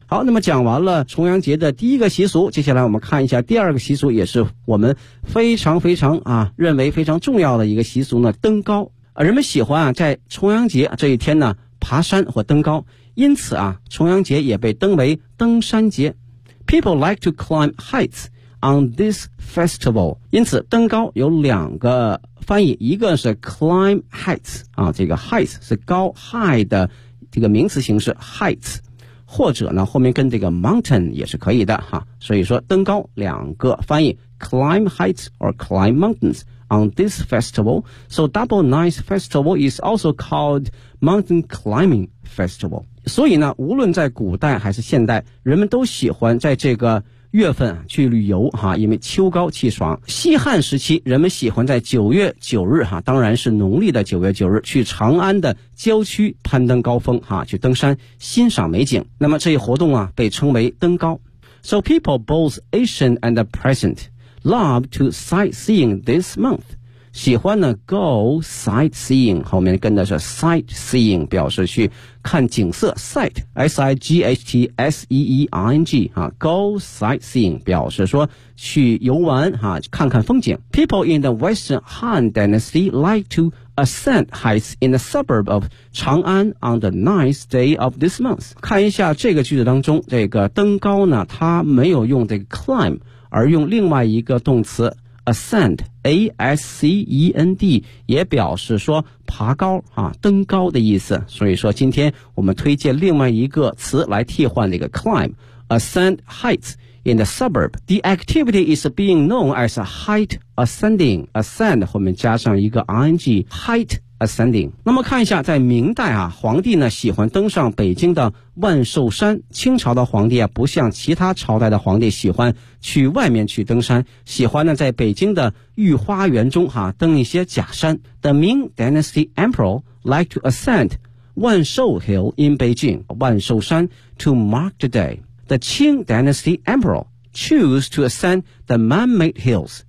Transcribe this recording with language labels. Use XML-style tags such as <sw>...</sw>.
<zh>好，那么讲完了重阳节的第一个习俗，接下来我们看一下第二个习俗，也是我们非常非常啊认为非常重要的一个习俗呢，登高。人们喜欢啊在重阳节这一天呢爬山或登高，因此啊重阳节也被登为登山节。</zh> <en>People like to climb heights on this festival.</en> <zh>因此登高有两个翻译，一个是</zh> <en>climb heights, 啊这个 heights 是高 high 的这个名词形式 heights, 或者呢后面跟这个 mountain 也是可以的哈、啊、所以说登高两个翻译 climb heights or climb mountains on this festival. So Double Ninth Festival is also called Mountain Climbing Festival.</en> <zh>所以呢无论在古代还是现代，人们都喜欢在这个月份去旅游哈，因为秋高气爽。西汉时期人们喜欢在9月9日哈，当然是农历的9月9日去长安的郊区攀登高峰哈，去登山欣赏美景。那么这一活动啊被称为登高。</zh> <en>So people both ancient and present love to sightseeing this month.</en> <zh>喜欢呢 go sightseeing, 后面跟的是 sightseeing, 表示去看景色 sight, S-I-G-H-T-S-E-E-I-N-G, 啊 go sightseeing, 表示说去游玩啊看看风景。</zh> <en>People in the Western Han Dynasty like to ascend heights in the suburb of Chang'an on the ninth day of this month.</en> <zh>看一下这个句子当中这个登高呢它没有用这个 climb, 而用另外一个动词 ascend,A-S-C-E-N-D 也表示说爬高啊，登高的意思，所以说今天我们推荐另外一个词来替换这个 climb</zh> <en>ascend heights in the suburb. The activity is being known as height ascending.</en> <zh>Ascend 后面加上一个 ing</zh> <en>height ascending.</en> <zh>那么看一下在明代啊，皇帝呢喜欢登上北京的万寿山。清朝的皇帝啊，不像其他朝代的皇帝喜欢去外面去登山，喜欢呢在北京的御花园中哈、啊、登一些假山。</zh> <en>The Ming Dynasty Emperor liked to ascend 万寿 Hill in Beijing, 万寿山 to mark the day. The Qing Dynasty Emperor chose to ascend the man-made hills.</en>